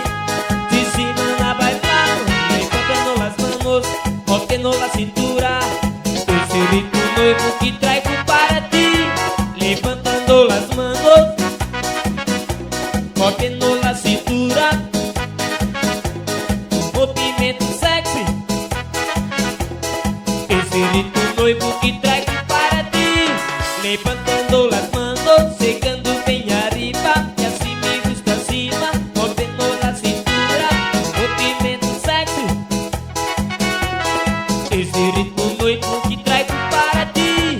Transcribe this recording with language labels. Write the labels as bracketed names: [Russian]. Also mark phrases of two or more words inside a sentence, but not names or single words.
[Portuguese] Te ensinando a bailar, [Spanish] levantando las manos, moviendo la cintura. [Portuguese] Esse ritmo noivo que trago para ti. [Spanish] Levantando las manos, moviendo la cintura. [Portuguese] Movimento sexy, esse ritmo noivo que trago para ti. [Spanish] Levantando las manos, [Portuguese] chegando bem arriba, e assim [Spanish] me gusta [Portuguese] acima, movendo [Spanish] la cintura, [Portuguese] movimento sexy, esse ritmo noivo que trago para ti.